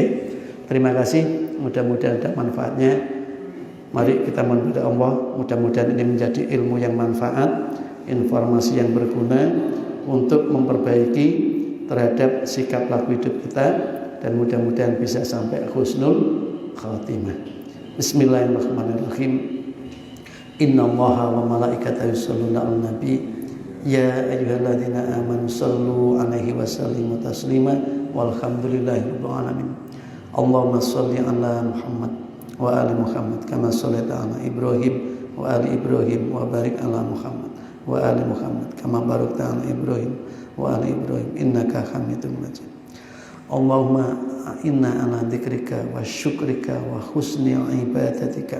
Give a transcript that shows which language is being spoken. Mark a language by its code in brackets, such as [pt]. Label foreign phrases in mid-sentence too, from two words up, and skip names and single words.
[id] Terima kasih, mudah-mudahan ada manfaatnya. Mari kita mohon kepada Allah, mudah-mudahan ini menjadi ilmu yang manfaat, informasi yang berguna untuk memperbaiki terhadap sikap laku hidup kita, dan mudah-mudahan bisa sampai [ar] حسن الخاتمة. Bismillahirrahmanirrahim. إن الله وملائكته يصلون على النبي يا أيها الذين آمنوا صلوا عليه وسلموا تسليما والحمد لله رب العالمين. اللهم صل على محمد وآل محمد كما صليت على إبراهيم وآل إبراهيم وبارك على محمد وآل محمد كما باركت على إبراهيم وآل إبراهيم إنك حميد مجيد. اللهم إنا على ذكرك وشكرك وحسن عبادتك.